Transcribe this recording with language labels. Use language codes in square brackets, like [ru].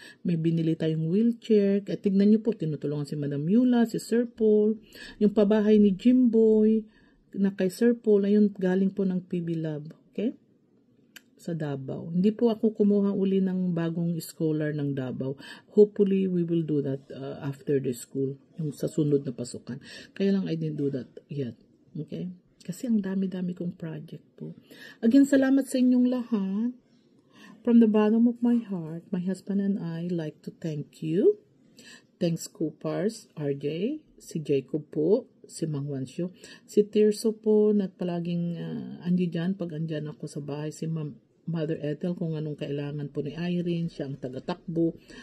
[tl] May binili tayong wheelchair. Kaya tignan nyo po, tinutulungan si Madam Yula, si Sir Paul. Yung pabahay ni Jimboy na kay Sir Paul, ayun galing po ng PB Lab. Okay? Sa Davao. Hindi po ako kumuha uli ng bagong scholar ng Davao. [en] Hopefully, we will do that after the school. [tl] Yung sa sunod na pasukan. Kaya lang [en] I didn't do that yet. Okay? [tl] Kasi ang dami-dami kong project po. Again, salamat sa inyong lahat. [en] From the bottom of my heart, my husband and I like to thank you. [tl] Thanks Coopars, RJ, si Jacob po, si Mang Wansyo, si Tirso po, palaging andi dyan pag andyan ako sa bahay, si Mother Ethel kung anong kailangan po ni Irene, siya ang taga-takbo.